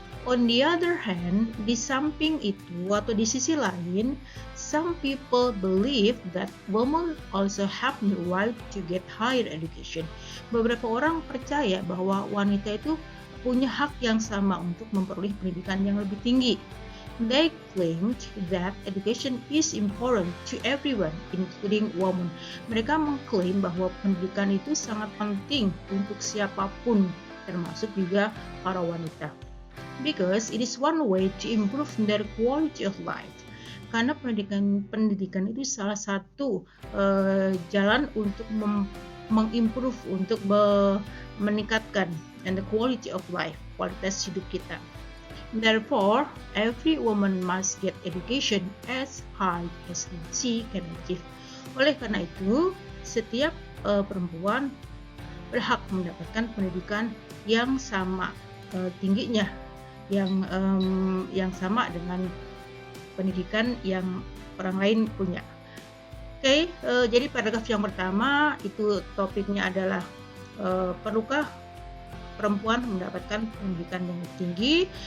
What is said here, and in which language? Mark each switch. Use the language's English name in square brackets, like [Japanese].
[English] On the other hand, [Indonesian] di samping itu atau di sisi lain, [English] some people believe that women also have the right to get higher education. [Indonesian] Beberapa orang percaya bahwa wanita itu punya hak yang sama untuk memperoleh pendidikan yang lebih tinggi. [English] They claimed that education is important to everyone, including women. [Indonesian] Mereka mengklaim bahwa pendidikan itu sangat penting untuk siapapun, termasuk juga para wanita. [English] Because it is one way to improve their quality of life. [Indonesian] Karena pendidikan itu salah satu jalan untuk mengimprove, untuk meningkatkan [English] and the quality of life, [Indonesian] kualitas hidup kita. [English] Therefore, every woman must get education as high as she can achieve. [Indonesian] Oleh karena itu, setiap perempuan berhak mendapatkan pendidikan yang sama tingginya, yang sama dengan pendidikan yang orang lain punya. Oke, jadi paragraf yang pertama itu topiknya adalah perlukah perempuan mendapatkan pendidikan yang tinggi.